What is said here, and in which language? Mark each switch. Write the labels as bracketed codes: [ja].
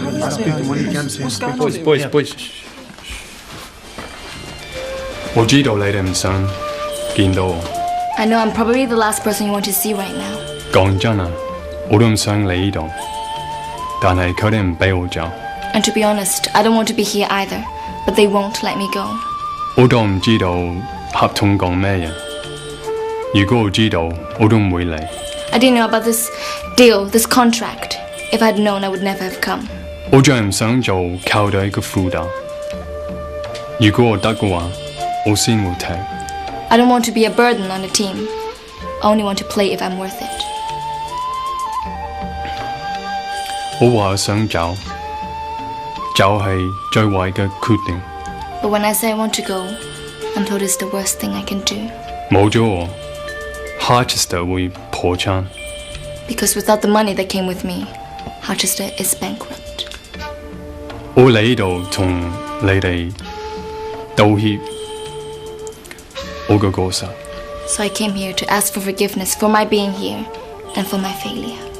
[yue] Boys，我知道你哋唔想見到我。 [en] I know I'm probably the last person you want to see right now. [yue] 講真啊，我都唔想嚟呢度，但係佢哋唔俾我走。 [en] And to be honest, I don't want to be here either, but they won't let me go. [yue] 我都唔知道合同講咩嘢。如果我知道，我都唔會嚟。 [en] I didn't know about this deal, this contract. If I'd known, I would never have come. [yue] 我仲係唔想做球隊嘅負擔。如果我得嘅話，我先會踢。 [en] I don't want to be a burden on the team. I only want to play if I'm worth it. [yue] 我話想走，走係最壞嘅決定。 [en] But when I say I want to go, I'm told it's the worst thing I can do. [yue] 冇咗我 ，Harchester 會破產。 [en] Because without the money that came with me, Harchester is bankrupt. [yue] 我嚟呢度同你哋道歉，我嘅過失。 [en] So I came here to ask for forgiveness for my being here and for my failure.